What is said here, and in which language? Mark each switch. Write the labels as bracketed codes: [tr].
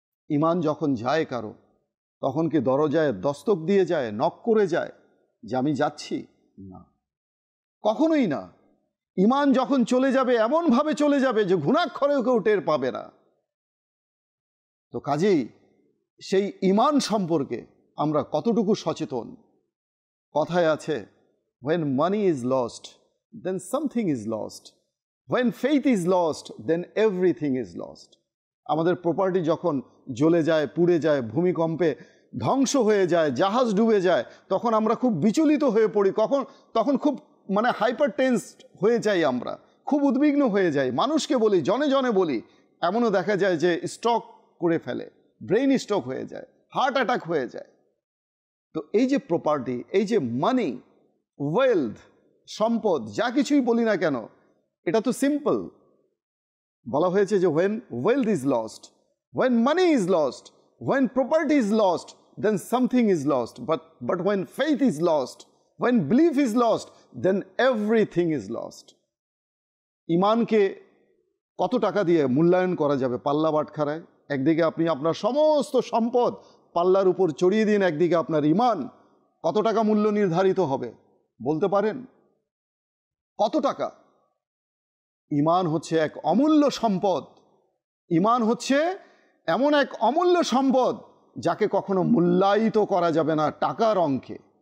[bn] ঈমান যখন যায় কারো, তখন কি দরজায় দস্তক দিয়ে যায়, নক করে যায় যে আমি যাচ্ছি? না, কখনোই না। ঈমান যখন চলে যাবে এমনভাবে চলে যাবে যে ঘুণাক্ষরেও কেউ টের পাবে না। তো কাজেই সেই ঈমান সম্পর্কে আমরা কতটুকু সচেতন? [en] কথায় আছে, when money is lost then something is lost, when faith is lost then everything is lost. [bn] আমাদের প্রপার্টি যখন জ্বলে যায়, পুড়ে যায়, ভূমিকম্পে ধ্বংস হয়ে যায়, জাহাজ ডুবে যায়, তখন আমরা খুব বিচলিত হয়ে পড়ি, তখন খুব হাইপার টেন্সড হয়ে যাই, আমরা খুব উদ্বিগ্ন হয়ে যাই, মানুষকে বলি, জনে জনে বলি, এমনও দেখা যায় যে স্ট্রোক করে ফেলে, ব্রেইন স্ট্রোক হয়ে যায়, হার্ট অ্যাটাক হয়ে যায়। তো এই যে প্রপার্টি, এই যে মানি, ওয়েলথ, সম্পদ, যা কিছুই বলি না কেন, এটা তো সিম্পল। [en] বলা হয়েছে যে when wealth is lost, when money is lost, when property is lost, then something is lost. But when faith is lost, when belief is lost, then everything is lost. [bn] ঈমানকে কত টাকা দিয়ে মূল্যায়ন করা যাবে? পাল্লা বাটখারায় একদিকে আপনি আপনার সমস্ত সম্পদ পাল্লার উপর চড়িয়ে দিন, একদিকে আপনার ঈমান, কত টাকা মূল্য নির্ধারিত হবে বলতে পারেন? কত টাকা? ঈমান হচ্ছে এক অমূল্য সম্পদ। ঈমান হচ্ছে এমন এক অমূল্য সম্পদ যাকে কখনো মূল্যায়িত করা যাবে না টাকার অঙ্কে।